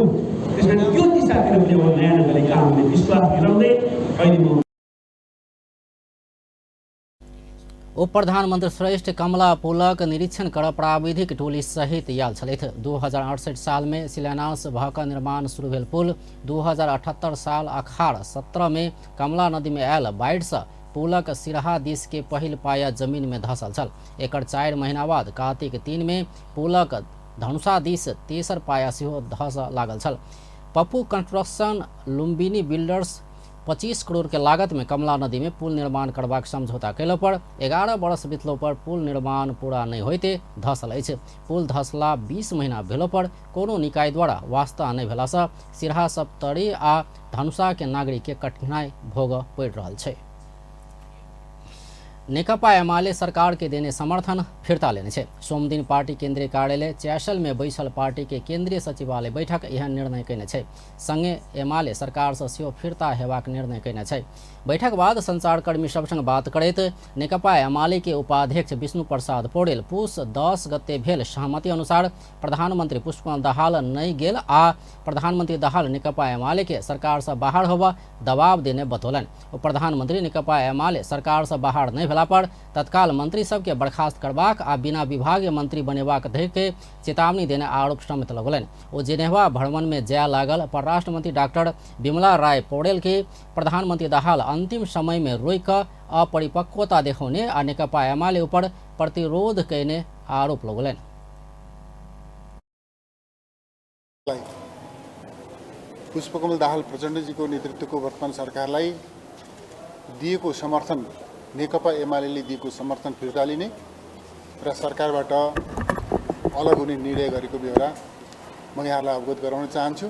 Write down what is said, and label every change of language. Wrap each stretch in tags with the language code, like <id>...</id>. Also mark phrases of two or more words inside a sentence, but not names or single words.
<ne>त्यसकारण यो दिशातिर पनि अब नयाँ ढङ्गले काम हुने विश्वास दिलाउँदै अहिले म</ne> <mai>उप प्रधानमंत्री श्रेष्ठ कमला पुलक निरीक्षण कर प्राविधिक टोली सहित आयल छलथि। 2068 साल में शिलान्यास भक निर्माण शुरू भेल पुल 2078 साल अखाड़ 17 में कमला नदी में आयल बाढ़ि से पुलक सिरहा दिस के पहिल पाया जमीन में धसल छल। एकर 4 महीना बाद कार्तिक 3 में पुलक धनुषा दिस तेसर पाया सेहो धस लागल छल। पप्पू कंस्ट्रक्शन लुम्बिनी बिल्डर्स 25 करोड़ के लागत में कमला नदी में पुल निर्माण करबाक समझौता कैला पर 11 वर्ष बीतलो पर पुल निर्माण पूरा नहीं होते धसल अछि। पुल धसला 20 महीना भेलो पर कोनो निकाय द्वारा वास्ता नहीं भेला से सिरहा सप्तरी आ धनुषा के नागरिक के कठिनाई भोग पड़ि रहल छै। नेकपा एमाले सरकार के देने समर्थन फिरता लेने छे। सोम दिन पार्टी केंद्रीय कार्यालय चैशल में बैसल पार्टी के केंद्रीय सचिवालय बैठक यह निर्णय कयने छे। संगे एमाले सरकार से सेहो फिरता हेबाक निर्णय कयने छे। बैठक बाद संचारकर्मी सब संग बात करैत नेकपा एमाले के उपाध्यक्ष विष्णु प्रसाद पौडेल पुष 10 गते भेल सहमति अनुसार प्रधानमंत्री पुष्पकमल दाहाल नहीं गेल आ प्रधानमंत्री दाहाल नेकपा एमाले के सरकार से बाहर होबा दबाव देने बतौलन। प्रधानमंत्री नेकपा एमाले सरकार से बाहर नहीं भेला पर तत्काल मंत्री सबके बर्खास्त करबाक आ बिना विभागीय मंत्री बनेबाक धरि के चेतावनी देने आरोप समेत लगौलनि। ओ जेनेवा भ्रमण में जाय लागल परराष्ट्र मंत्री डॉक्टर विमला राय पौडेल के प्रधानमंत्री दाहाल अंतिम समय में रोक क अपरिपक्वता देखाउने आ नेकपा एमाले ऊपर प्रतिरोध कैने आरोप लगौलनि।</mai> <ne>पुष्पकमल दाहाल प्रचण्डजीको नेतृत्वको वर्तमान सरकारलाई दिएको समर्थन नेकपा एमाले दिएको समर्थन फिर्ता लिने र सरकारबाट अलग हुने निर्णय गरेको बेहोरा म यहाँलाई अवगत गराउन चाहन्छु।</ne>